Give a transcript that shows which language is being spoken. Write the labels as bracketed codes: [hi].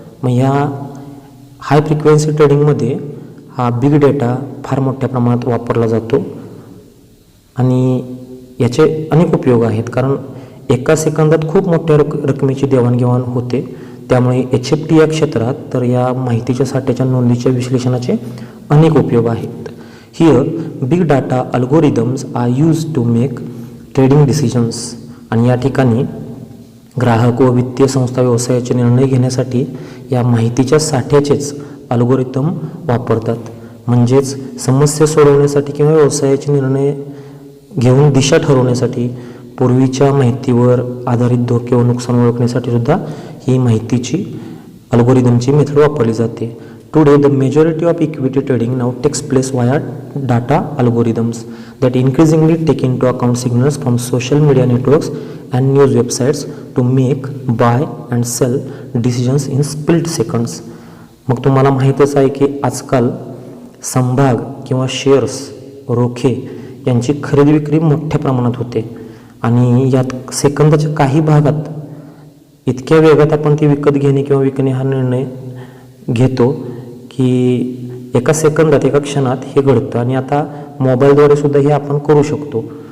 [mr] मग ह्या high frequency ट्रेडिंगमध्ये हा बिग डेटा फार मोठ्या प्रमाणात वापरला जातो आणि याचे अनेक उपयोग आहेत. कारण एका सेकंदात खूप मोठ्या रकमेची देवाणघेवाण होते. त्यामुळे HFT या क्षेत्रात तर या माहितीच्या साठ्याच्या नोंदीच्या विश्लेषणाचे अनेक उपयोग आहेत. [en] Here big data algorithms are use to make trading decisions. [mr] आणि या ठिकाणी ग्राहक व वित्तीय संस्था व्यवसायाचे निर्णय घेण्यासाठी या माहितीच्या साठ्याचेच अल्गोरिदम वापरतात. म्हणजेच समस्या सोडवण्यासाठी किंवा व्यवसायाचे निर्णय घेऊन दिशा ठरवण्यासाठी पूर्वीच्या माहितीवर आधारित धोके व नुकसान ओळखण्यासाठी सुद्धा ही माहितीची अल्गोरिदमची मेथड वापरली जाते. [en] Today the majority of equity trading now takes place via data algorithms that increasingly take into account signals from social media networks and news websites to make, buy and sell decisions in split seconds. [mr] मग तुम्हाला माहीतच आहे की आजकाल समभाग किंवा shares, रोखे यांची खरेदी विक्री मोठ्या प्रमाणात होते आणि यात सेकंदाच्या काही भागात इतक्या वेगात आपण ती विकत घेणे किंवा विकणे हा निर्णय घेतो की एका सेकंदात, एका क्षणात हे घडतं आणि आता मोबाईलद्वारे सुद्धा हे आपण करू शकतो.